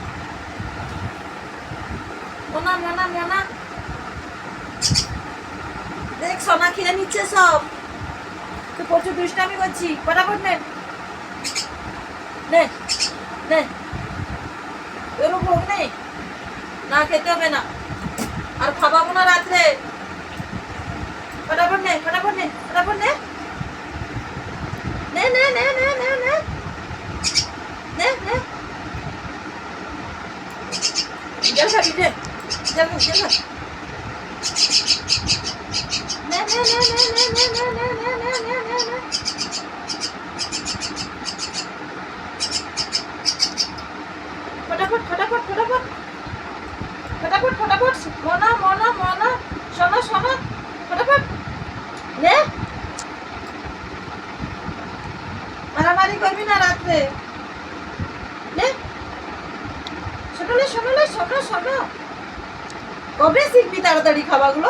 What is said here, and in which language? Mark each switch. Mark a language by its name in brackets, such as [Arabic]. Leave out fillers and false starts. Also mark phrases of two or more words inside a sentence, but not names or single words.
[Bangla] মনা মনা মনা, দেখ সোনা খেয়ে নিচ্ছে সব। তুই প্রচুর দুষ্টামি করছি, ফটাফট নে নে নে। তোরও ভোগ নেই, না খেতে হবে না, আর খাওয়াবো না রাত্রে। ফটাফট নে ফটাফট নে ফটাফট নে নে নে নে নে নে নে নে নে। জল খাবি নে, জল খা জল খা। নে নে নে নে নে নে নে নে নে নে নে নে। ফটাফট ফটাফট ফটাফট ফটাফট ফটাফট। মনা মনা মনা, সোনা সোনা, ফটাফট নে। মারামারি করবি না রাত্রে। নে শোনালে শোনালে শোনো শোনো, কবে শিখবি তাড়াতাড়ি খাবারগুলো?